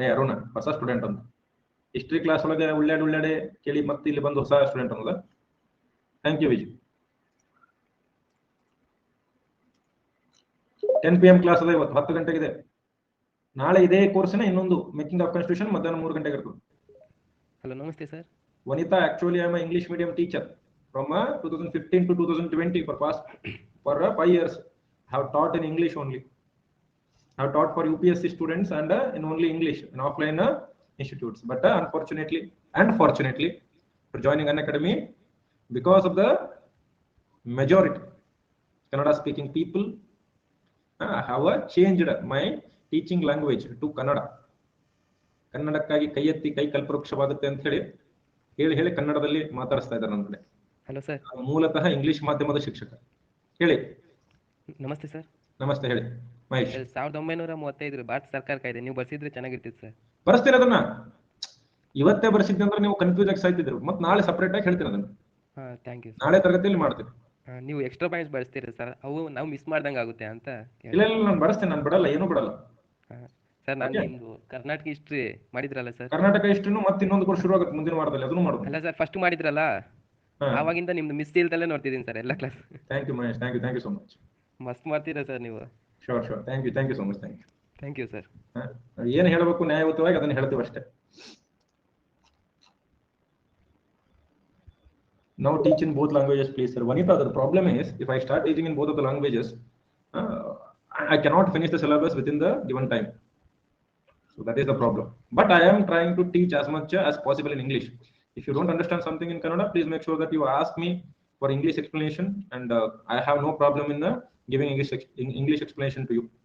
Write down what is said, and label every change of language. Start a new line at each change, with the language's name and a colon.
Kannada: ಅರುಣ್ ಹೊಸ ಸ್ಟೂಡೆಂಟ್ ಅಂತ. History class ಒಳಗೆ ಉಳ್ಳಾಡೆ ಕೇಳಿ ಮತ್ತೆ ಇಲ್ಲಿ ಬಂದು ಹೊಸ ಸ್ಟೂಡೆಂಟ್ ಅನ್ನೋದ.
English: Thank you Vijay.
Kannada: 10 PM class ಅದ ಇವತ್ತು, 10 ಗಂಟೆಗಿದೆ. ನಾಳೆ ಇದೇ ಕೋರ್ಸ್ನ ಇನ್ನೊಂದು ಮೇಕಿಂಗ್ ಆಫ್ ಕಾನ್ಸ್ಟಿಟ್ಯೂಷನ್ ಮಧ್ಯಾಹ್ನ 3 ಗಂಟೆಗೆ ಇರ್ತದೆ. ಹಲೋ, ನಮಸ್ತೆ sir.
English: Vanita, actually I am an English medium teacher from 2015 to 2020 for 5 years. I have taught in English only. I have taught for UPSC students and in only English in offline institutes. But unfortunately and fortunately for joining Unacademy, because of the majority Kannada speaking people, I have changed my teaching language to Kannada.
Kannada: ಕನ್ನಡಕ್ಕಾಗಿ ಕೈ ಎತ್ತಿ ಕೈ ಕಲ್ಪವೃಕ್ಷವಾಗುತ್ತೆ ಅಂತ ಹೇಳಿ ಕನ್ನಡದಲ್ಲಿ ಮಾತಾಡಿಸ್ತಾ ಇದ್ದಾರೆ ನನ್ನ ಕಡೆ. Hello sir. ಮೂಲತಃ ಇಂಗ್ಲಿಷ್ ಮಾಧ್ಯಮದ ಶಿಕ್ಷಕ. ಹೇಳಿ. ನಮಸ್ತೆ ಸರ್. ನಮಸ್ತೆ, ಹೇಳಿ ಮಹೇಶ್. 1935 ಭಾರತ ಸರ್ಕಾರ ಕಾಯ್ದೆ ನೀವು ಬರ್ಸಿದ್ರೆ ಚೆನ್ನಾಗಿರ್ತಿತ್ತು ಸರ್. ಬರ್ಸ್ತೀನಿ ಅದನ್ನ. ಇವತ್ತೇ ಬರ್ಸಿದ್ದೆ ಅಂದ್ರೆ ನೀವು ಕನ್ಫ್ಯೂಸ್ ಆಗಿ ಸಾಯ್ತಿದ್ರು. ಮತ್ತೆ ನಾಳೆ ಸಪರೇಟ್ ಆಗಿ ಹೇಳ್ತೀನಿ ಅದನ್ನ.
English: Thank you.
Kannada: ನಾಳೆ ತರಗತಿಯಲ್ಲಿ ಮಾಡ್ತೀನಿ. ನೀವು ಎಕ್ಸ್ಟ್ರಾ ಪಾಯಿಂಟ್ಸ್ ಬಳಸ್ತೀರಿ ಸರ್, ಅವು ನಾವು ಮಿಸ್ ಮಾಡ್ದಂಗೆ ಆಗುತ್ತೆ ಅಂತ. ಇಲ್ಲ ನಾನು ಬಳಸ್ತೇನೆ, ನಾನು ಬಿಡಲ್ಲ, ಏನು ಬಿಡಲ್ಲ ಸರ್. ನಾನು ನಿಮ್ದು ಕರ್ನಾಟಕ ಹಿಸ್ಟ್ರಿ ಮಾಡಿದ್ರಲ್ಲ ಸರ್. ಕರ್ನಾಟಕ ಹಿಸ್ಟ್ರಿನು ಮತ್ತೆ ಇನ್ನೊಂದು ಕೋರ್ಸ್ ಶುರು ಆಗುತ್ತೆ ಮುಂದಿನ ವಾರದಲ್ಲಿ, ಅದನ್ನು ಮಾಡೋದು. ಅಲ್ಲ ಸರ್, ಫಸ್ಟ್ ಮಾಡಿದ್ರಲ್ಲ, ಆವಾಗಿಂದ ನಿಮ್ದು ಮಿಸ್ ಇಲ್ದಲ್ಲೇ ನೋಡ್ತಿದ್ದೀನಿ ಸರ್ ಎಲ್ಲ class.
English: Thank you Mahesh, thank you so much.
Kannada: ಮಸ್ತ್ ಮಾಡ್ತೀರಾ ಸರ್ ನೀವು.
English: Sure thank you so much. Thank you sir.
Kannada: ಏನು ಹೇಳಬೇಕು ನ್ಯಾಯಯುತವಾಗಿ ಅದನ್ನ ಹೇಳ್ತೀವಿ ಅಷ್ಟೇ.
English: Now teach in both languages, please, sir. Vanita, the problem is if I start teaching in both of the languages, I cannot finish the syllabus within the given time. So that is the problem. But I am trying to teach as much as possible in English. If you don't understand something in Kannada, please make sure that you ask me for English explanation, and I have no problem in giving English explanation to you.